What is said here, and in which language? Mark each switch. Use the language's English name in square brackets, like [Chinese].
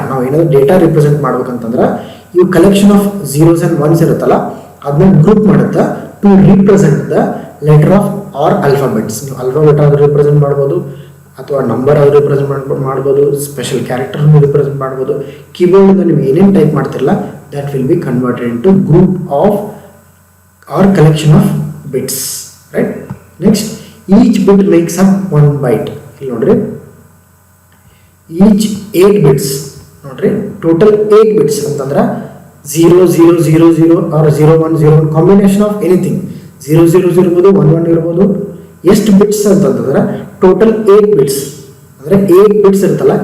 [Kannada] ನಾವು ಏನಾದ್ರು data represent ಮಾಡ್ಬೇಕಂತಂದ್ರೆ ಇವು collection of 0s and 1s ಇರುತ್ತಲ್ಲ ಅದನ್ನ ಗ್ರೂಪ್ ಮಾಡುತ್ತಾ to represent the letter of R alphabets. ನೀವು ಅಲ್ಫಾಬೆಟ್ ಆದ್ರೂ ರಿಪ್ರೆಸೆಂಟ್ ಮಾಡ್ಬೋದು ಅಥವಾ ನಂಬರ್ ಆದ್ರೂ ರಿಪ್ರೆಸೆಂಟ್ ಮಾಡ್ಬೋದು, ಸ್ಪೆಷಲ್ ಕ್ಯಾರೆಕ್ಟರ್ ರಿಪ್ರೆಸೆಂಟ್ ಮಾಡ್ಬೋದು. [English] Keyboard ನೀವು ಏನೇನು type ಮಾಡ್ತಿರಲ್ಲ that will be converted into group of or collection of bits, right. Next, each bit makes up 1 byte. [Kannada] ಇಲ್ಲಿ ನೋಡ್ರಿ each 8 bits ನೋಡ್ರಿ, ಟೋಟಲ್ 8 bits ಅಂತಂದ್ರೆ 0 0 0 0 or 0 1 0 1 ಕಾಂಬಿನೇಷನ್ ಆಫ್ ಎನಿಥಿಂಗ್ 0 0 0 ಇರ್ಬೋದು 1 1 ಇರ್ಬೋದು. ಎಷ್ಟು ಬಿಟ್ಸ್ ಅಂತಂದ್ರೆ ಟೋಟಲ್ 8 ಬಿಟ್ಸ್ ಅಂದ್ರೆ 8 ಬಿಟ್ಸ್ ಇರುತ್ತಲ್ಲ.